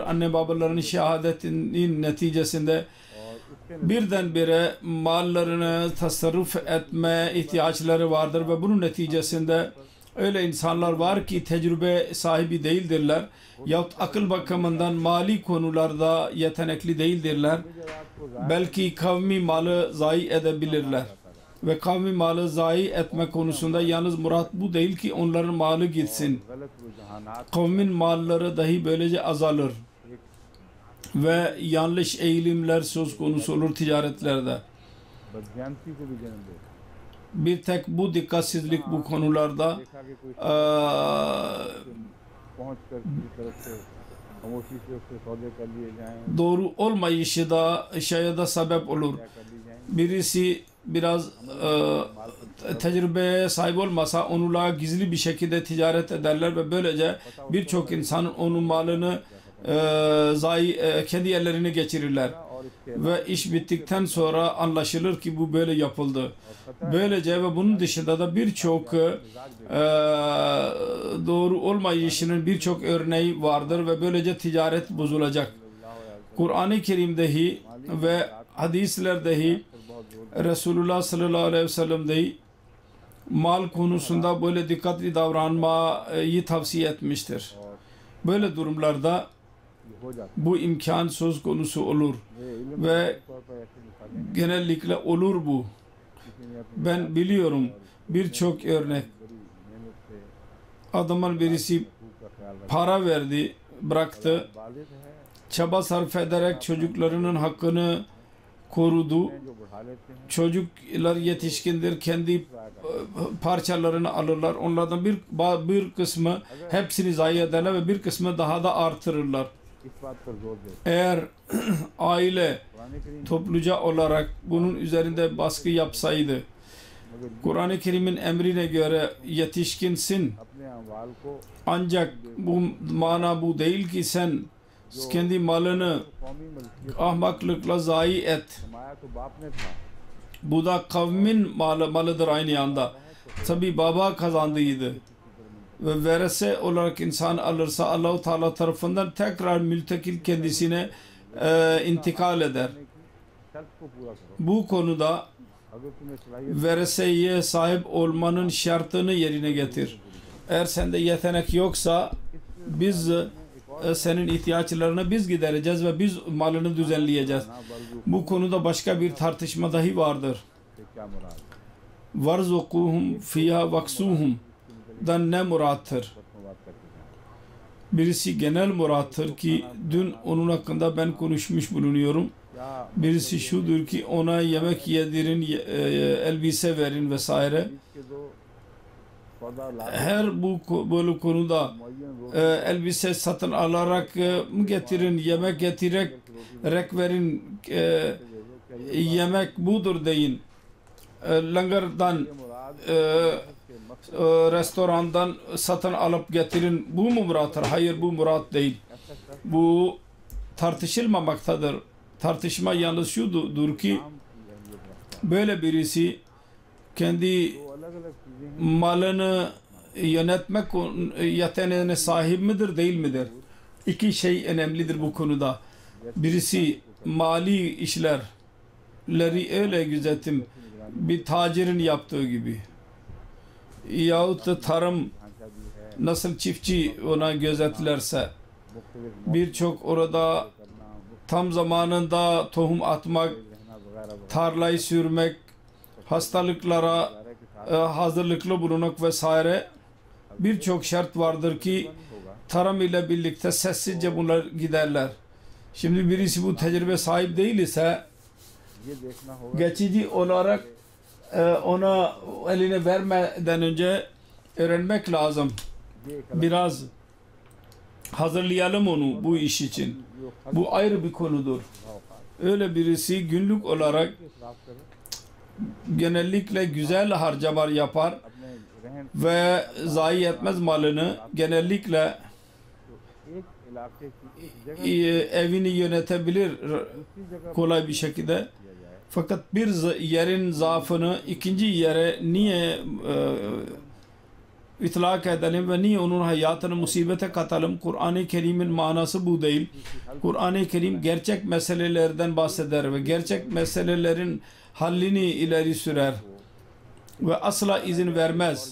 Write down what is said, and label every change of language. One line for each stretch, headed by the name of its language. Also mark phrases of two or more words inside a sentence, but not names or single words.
Turkish: Anne babalarının şehadetinin neticesinde birdenbire mallarını tasarruf etme ihtiyaçları vardır ve bunun neticesinde öyle insanlar var ki tecrübe sahibi değildirler yahut akıl bakımından mali konularda yetenekli değildirler. Belki kavmi malı zayi edebilirler. Ve kavmi malı zayi etme konusunda yalnız murat bu değil ki onların malı gitsin.
Urdu: غلط رجحانات
Turkish: Kavmin malları dahi böylece azalır. Ve yanlış eğilimler söz konusu olur ticaretlerde.
Urdu: بدظنی کو بھی جنم دے
Turkish: Bir tek bu dikkatsizlik bu konularda
Urdu: دیکھا کہ کوئی eee, پہنچ کر کسی طرف سے خاموشی سے اس کے سودے کر لیے جائیں,
Turkish: doğru olmayışı da şeye de sebep olur.
Urdu: کیا کر لی جائیں,
Turkish: Birisi biraz tecrübeye sahip olmasa onunla gizli bir şekilde ticaret ederler ve böylece birçok insan onun malını kendi ellerine geçirirler.
Urdu: اور اس کے
Turkish: Ve iş bittikten sonra anlaşılır ki bu böyle yapıldı. Böylece ve bunun dışında da birçok doğru olmayışının birçok örneği vardır ve böylece ticaret bozulacak. Kur'an-ı Kerim'dehi ve hadislerdehi Resulullah
Arabic: صلى الله عليه وسلم'dehi
Turkish: mal konusunda böyle dikkatli davranmayı tavsiye etmiştir. Böyle durumlarda
Urdu: ہو جاتا
Turkish: bu imkan söz konusu olur है। ve
Urdu: طور پر ایسے مثالیں
Turkish: genellikle olur bu.
Urdu: کسی نے اپنی
Turkish: Ben biliyorum birçok örnek.
Urdu: بڑی محنت سے
Turkish: Adamın birisi
Urdu: خوب کا خیال رکھا,
Turkish: para verdi, bıraktı.
Urdu: والد ہے
Turkish: Çaba sarf ederek çocuklarının hakkını korudu.
Urdu: جو بڑھا لیتے ہیں,
Turkish: Çocuklar yetişkindir, kendi parçalarını alırlar. Onlardan bir kısmı hepsini zayi ederler ve bir kısmı daha da artırırlar.
Urdu: اس بات پر زور دیتے
Turkish: Eğer aile कुरान करीम topluca olarak bunun üzerinde baskı yapsaydı, मगर Kur'an-ı Kerim'in emrine göre yetişkinsin
Urdu: اپنے اموال کو
Turkish: ancak bu mana bu değil ki sen kendi malını
Urdu: قومی ملکیت
Turkish: ahmaklıkla zayi et.
Urdu: کمایا تو باپ نے تھا,
Turkish: Bu da kavmin malıdır aynı anda. Tabi baba kazandıydı. Ve verese olarak insan alırsa Allah-u Teala tarafından tekrar mültekil kendisine intikal eder.
Urdu: شرط کو پورا کرو.
Turkish: Bu konuda
Urdu: اگر تمہیں صلاحیت
Turkish: vereseye sahip olmanın şartını yerine getir. Eğer sende yetenek yoksa biz senin ihtiyaçlarını biz gidereceğiz ve biz malını düzenleyeceğiz. Bu konuda başka bir tartışma dahi vardır.
Urdu: سے کیا مراد ہے,
Arabic: وارزقوهم فيها واكسوهم
Turkish: dan ne murattır?
Urdu: میں بات کر کے جائیں.
Turkish: Birisi genel murattır ki dün onun hakkında ben konuşmuş bulunuyorum. क्या Birisi şudur ki ona yemek yedirin, elbise verin vesaire.
Urdu: اس کے دو سودا لا
Turkish: Her böyle konuda
Urdu: معین روز
Turkish: elbise satın alarak mı getirin, yemek getirerek verin, yemek budur deyin. Langardan, मुराद restorandan satın alıp getirin. Bu mu murattır? Hayır, bu murat değil. Bu tartışılmamaktadır. Tartışma yalnız şudur ki böyle birisi kendi
Urdu: تو الگ الگ چیزیں ہیں,
Turkish: malını yönetmek yeteneğine sahip midir değil midir? İki şey önemlidir bu konuda. Birisi mali işlerleri öyle gözetim bir tacirin yaptığı gibi. Yahut da tarım
Urdu: ڈھانچا بھی ہے,
Turkish: nasıl çiftçi ona gözetlerse मुख्तलिफ birçok orada करना, tam zamanında tohum atmak,
Urdu: رہنا وغیرہ وغیرہ
Turkish: tarlayı sürmek, hastalıklara
Urdu: کے ساتھ
Turkish: hazırlıklı bulunmak vesaire birçok şart vardır ki होगा। tarım ile birlikte sessizce bunlar giderler. Şimdi birisi bu tecrübe sahip değil ise
Urdu: یہ دیکھنا ہوگا
Turkish: geçici olarak ona eline vermeden önce öğrenmek lazım.
Urdu: یہ ایک الگ
Turkish: Biraz hazırlayalım onu bu iş için.
Urdu: جو خرچ
Turkish: Bu ayrı bir konudur. Öyle birisi günlük olarak
Urdu: اسراف کرے,
Turkish: genellikle güzel harcamalar yapar
Urdu: اپنے رہن
Turkish: ve zayi etmez malını. Genellikle
Urdu: ایک علاقے کی جگہ
Turkish: evini yönetebilir
Urdu: دوسری جگہ
Turkish: kolay bir şekilde.
Urdu: کیا جائے,
Turkish: Fakat bir yerin zaafını ikinci yere niye itlak edelim ve niye onun hayatını musibete katalım? Kur'an-ı Kerim'in manası bu değil. Kur'an-ı Kerim gerçek meselelerden bahseder ve gerçek meselelerin hallini ileri sürer ve asla izin vermez.